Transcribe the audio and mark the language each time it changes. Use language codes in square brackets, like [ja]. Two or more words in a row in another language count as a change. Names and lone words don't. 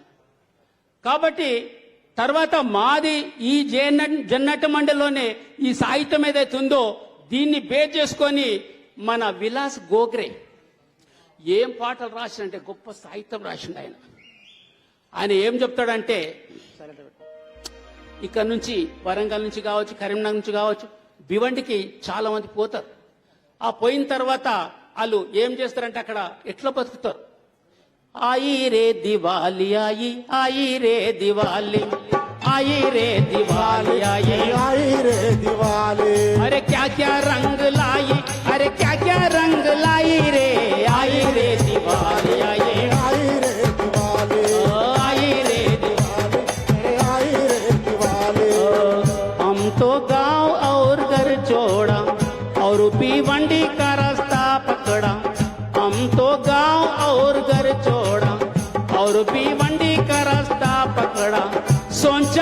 [te] కాబట్టి తర్వాత మాది ఈ జన్నట్టు మండలిలోనే ఈ సాహిత్యం ఏదైతే ఉందో దీన్ని బేస్ చేసుకొని మన విలాస్ గోగ్రే ఏం పాటలు రాసిండంటే గొప్ప సాహిత్యం రాసిండు ఆయన. ఆయన ఏం చెప్తాడంటే ఇక్కడ నుంచి వరంగల్ నుంచి కావచ్చు కరీంనగర్ నుంచి కావచ్చు భివండికి చాలా మంది పోతారు. ఆ పోయిన తర్వాత వాళ్ళు ఏం చేస్తారంటే అక్కడ ఎట్లా బతుకుతారు. [hi] आई रे दिवाली आई रे दिवाली आई रे दिवाली आई रे दिवाली अरे क्या रंग लाई अरे क्या रंग लाई रे आई रे दिवाली आई रे दिवाली आई रे आई रे दिवाली हम तो गांव और घर छोड़ा और भिवंडी का रास्ता पकड़ा हम तो गांव और घर छोड़ा और भिवंडी का रास्ता पकड़ा सोचा